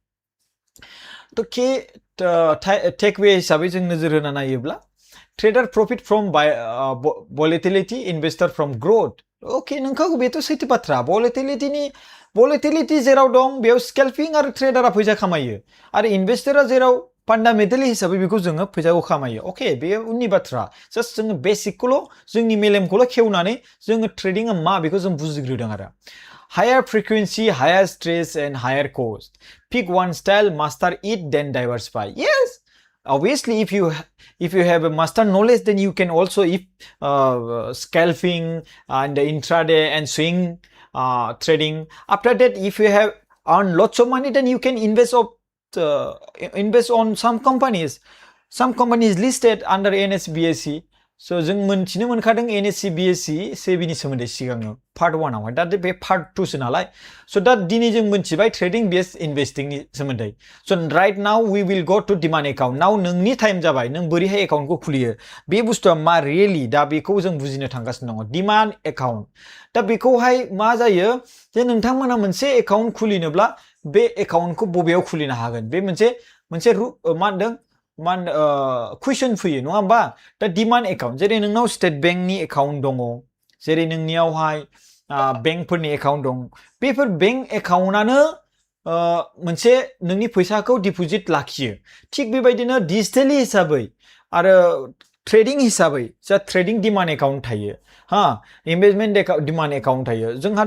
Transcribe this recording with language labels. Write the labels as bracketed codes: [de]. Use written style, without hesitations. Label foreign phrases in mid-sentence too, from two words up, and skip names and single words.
[brx] थ' टेकवे हिसाबै जों नोजोर होना नायोब्ला [en] trader profit from volatility investor from growth [brx] अके नोंखागौ बेथ' सैथो बाथ्रा भलेटिलिटी जेराव दं बेयाव स्केल्पिं आरो ट्रेडारा फैसा खामायो आरो इनभेस्टरा जेराव फान्डामेन्टेलि हिसाबै बेखौ जोङो फैसाखौ खामायो अके बेयो उननि बाथ्रा जास्ट जोङो बेसिकखौल' जोंनि मेलेमखौल' खेवनानै जोङो ट्रेडिंआ मा बेखौ जों बुजिग्रोदों आरो [en] higher frequency, higher stress, and higher cost. Pick one style, master it, then diversify. Yes, obviously, if you have a master knowledge, then you can also scalping and intraday and swing trading. After that, if you have earned lots of money, then you can invest on some companies. some companies listed under NSBSE. [brx] So जों मोनथिनो मोनखादों NSBSE सेबिनि सोमोन्दै सिगाङाव पार्ट 1 आवहाय दा बे पार्ट 2 सो नालाय सो दा दिनै जों मोनथिबाय ट्रेडिं बेस्ड इनभेस्टिंनि सोमोन्दै [en] so right now we will go to demand account now [brx] नोंनि टाइम जाबाय नों बोरैहाय एकाउन्टखौ खुलियो बे बुस्थुआ मा रियेलि दा बेखौ जों बुजिनो थांगासिनो दङ [en] demand account [brx] दा बेखौहाय मा जायो जे नोंथांमोना मोनसे एकाउन्ट खुलिनोब्ला बे एकाउन्टखौ बबेयाव खुलिनो हागोन बे मोनसे मा होनदों कुइसन फैयो नङा होमबा दा [en] demand account [brx] जेरै नोंनाव स्टेट बेंकनि एकाउन्ट दङ जेरै नोंनियावहाय बेंकफोरनि एकाउन्ट दं बेफोर बेंक एकाउन्टआनो मोनसे नोंनि फैसाखौ डिप'जिट लाखियो थिग बेबायदिनो डिजिटेलि हिसाबै आरो ट्रेडिं हिसाबै जा [en] trading demand account [brx] थायो हा [en] investment demand account [brx] थायो जोंहा